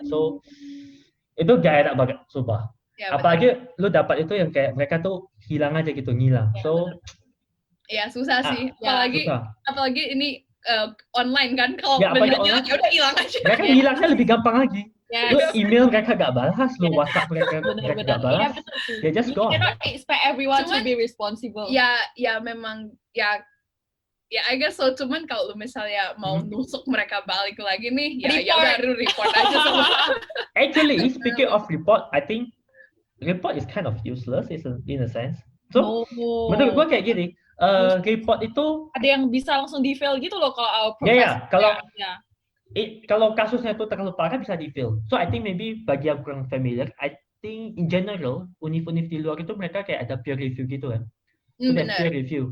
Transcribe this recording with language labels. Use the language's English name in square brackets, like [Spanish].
[Indonesian] So itu gak enak banget, sumpah. Apalagi lu dapat itu yang kayak mereka tuh hilang aja gitu, ngilang. So susah sih. Apalagi ini online kan, kalau bener online udah hilang aja. Mereka hilangnya lebih gampang lagi. Lu email mereka gak balas, lu WhatsApp mereka gak balas. [English] They just gone. You cannot expect everyone to be responsible. [Indonesian] Ya memang [English] I guess so. [Indonesian] Cuman kalau lu misalnya mau nusuk mereka balik lagi nih, ya baru report aja semua. [English] Actually, speaking of report, I think report is kind of useless in a sense. [Indonesian] So, menurut gua kayak gini, report itu ada yang bisa langsung di-fail gitu loh kalau [English] our professor. [Indonesian] Kalau kasusnya itu terlalu parah bisa di-fail. [English] So, I think maybe [Indonesian] bagi yang kurang familiar, [English] I think in general, [Indonesian] univ-univ di luar itu mereka kayak ada peer review gitu kan. [English] So there's peer review.